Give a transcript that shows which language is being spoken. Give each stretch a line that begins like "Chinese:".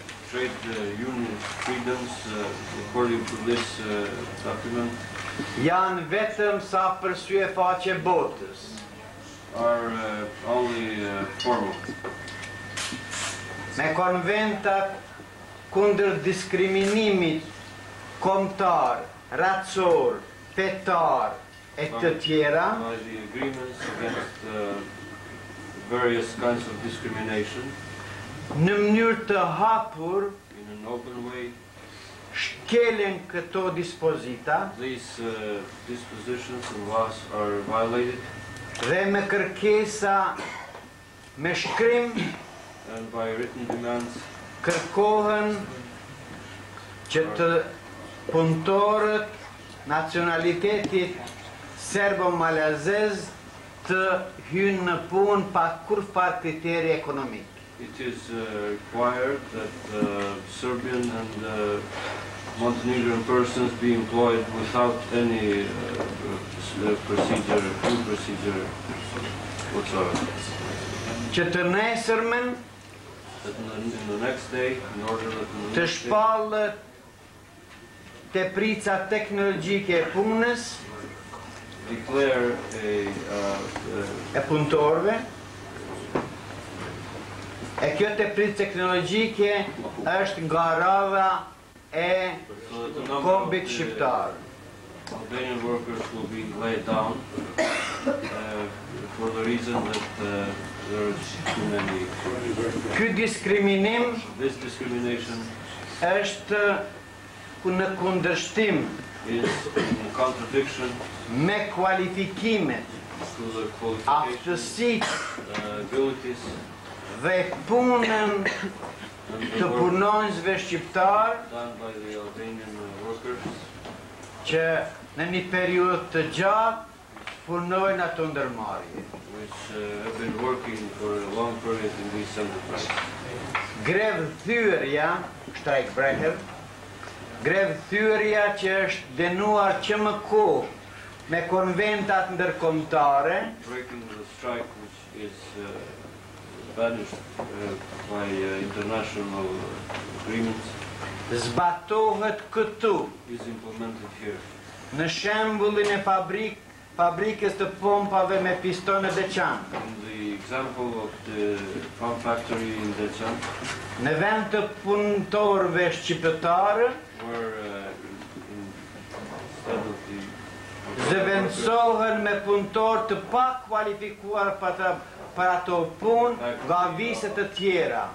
English: Trade union freedoms according to this document
Albanian: janë vetëm sa përsye faqe botës.
English: are only formal.
Albanian: Me konventat kundër diskriminimit kombëtar, racor, fetar e të tjera,
English: By the agreements against various kinds of discrimination
Albanian: në mënyrë të hapur
English: in an open way,
Albanian: shkelen këto dispozita
English: these dispositions and laws are violated,
Albanian: dhe me kërkesa me shkrim
English: and by written demands
Albanian: kërkohen që të punëtorët nacionalitetit serbo-malazez të hynë në punë pa kurfar kriteri ekonomik.
English: it is required that Serbian and Montenegrin persons be employed without any due procedure whatsoever.
Albanian: Që të nesërmen
English: That in the next day, in order that in the next day,
Albanian: shpallët teprica teknologjike e punës
English: declare
Albanian: e punëtorëve. E kjo tepricë teknologjike është nga rradha e
English: so that the number of
Albanian: kombit
English: the
Albanian: shqiptar.
English: Albanian workers will be laid down for the reason that there is too many.
Albanian: Ky diskriminim
English: This discrimination
Albanian: është në kundërshtim
English: is in contradiction
Albanian: me kualifikimet,
English: to the qualifications,
Albanian: aftësitë
English: abilities,
Albanian: dhe punën
English: and
Albanian: të
English: the work
Albanian: punonjësve shqiptar
English: done by the Albanian workers,
Albanian: që në një periudhë të gjatë punojnë ato ndërmarrje.
English: which have been working for a long period in these enterprises.
Albanian: Grevë thyerja, shtrajkbreher, grevë thyerja që është denuar që më kohë me konventat ndërkombëtare,
English: Breaking the strike, which is banished by international agreements,
Albanian: zbatohet këtu,
English: is implemented here.
Albanian: në shembullin e fabrikës të pompave me pistone veçantë.
English: In the example of the pump factory in Decan,
Albanian: Në vend të punëtorëve shqiptarë,
English: where instead of the
Albanian: zëvendësohen me punëtorë të pa kualifikuar për ato punë nga vise të tjera.